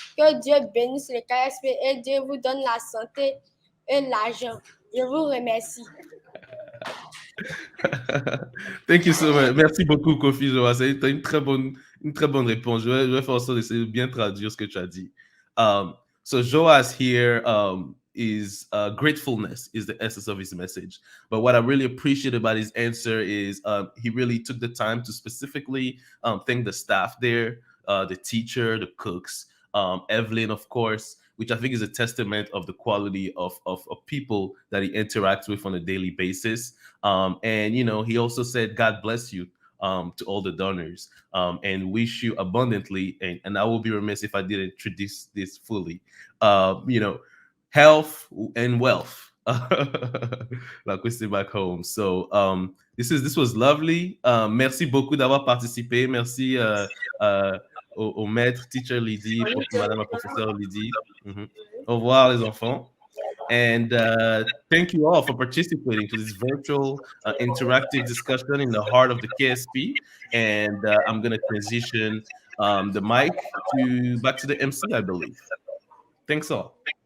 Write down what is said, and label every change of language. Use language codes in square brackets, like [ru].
[fr] Que Dieu bénisse le KSP et Dieu vous donne la santé et l'argent. Je vous remercie. [en] Thank you so much. [fr] Merci beaucoup, [en] Kofi Joa. [fr] C'est une très bonne réponse. Je vais faire en sorte d'essayer de bien traduire ce que tu as dit. [en] So Joas here is gratefulness is the essence of his message. But what I really appreciate about his answer is he really took the time to specifically thank the staff there, the teacher, the cooks, Evelyn, of course, which I think is a testament of the quality of people that he interacts with on a daily basis. And, he also said, God bless you to all the donors and wish you abundantly. And I will be remiss if I didn't introduce this fully. Health and wealth. Like we say back home. So this was lovely. [fr] Merci beaucoup d'avoir participé. Merci au maître, teacher Lydie, madame la professeure Lydie. Au revoir les enfants. [en] And thank you all for participating to this virtual interactive discussion in the heart of the KSP. And I'm going to transition the mic back to the MC, I believe. Thanks all.